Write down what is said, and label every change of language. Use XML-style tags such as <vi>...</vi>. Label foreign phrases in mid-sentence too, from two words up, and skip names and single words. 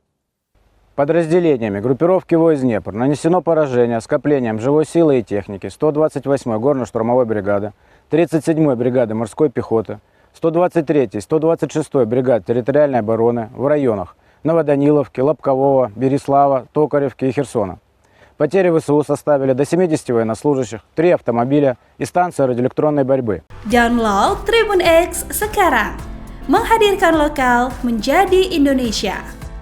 <ru>Подразделениями группировки войск «Днепр» нанесено поражение скоплением живой силы и техники 128-й горно-штурмовой бригады, 37-й бригады морской пехоты, 123-й, 126-й бригад территориальной обороны в районах Новоданиловки, Лобкового, Береслава, Токаревки и Херсона. Потери ВСУ составили до 70 военнослужащих, 3 автомобиля и станция радиоэлектронной борьбы.</ru> <id>Download Tribun X sekarang, menghadirkan lokal menjadi Indonesia.</id>